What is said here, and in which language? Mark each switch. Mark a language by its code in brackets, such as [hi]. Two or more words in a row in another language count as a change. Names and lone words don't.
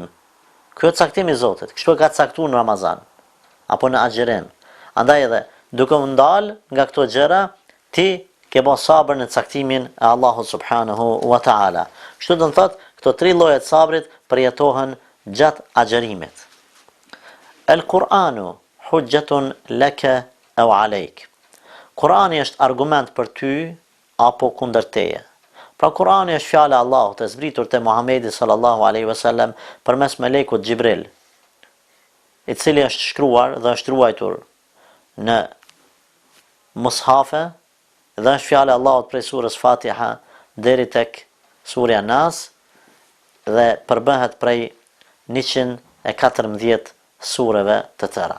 [sq] Ky është caktimi i Zotit. Kështu e ka caktuar në Ramazan apo në agjerim. Andaj edhe duke u ndal nga këto gjëra, ti ke bën sabër në caktimin e Allahut [ar] سبحانه وتعالى. [sq] Kështu do të thotë, këto 3 lloje të sabrit përjetohen gjatë agjerimit. [ar] القرآن حجة لك أو عليك. [sq] Kurani është argument për ty apo kundër teje. Pra Kurani është fjala e Allahut e zbritur te Muhamedi [ar] صلى الله عليه وسلم [sq] përmes melekut Xhibril, i cili është shkruar dhe është ruajtur në mushafe, dhe është fjala e Allahut prej surës Fatiha deri tek surja Nas, dhe përbëhet prej 114 sureve të tëra.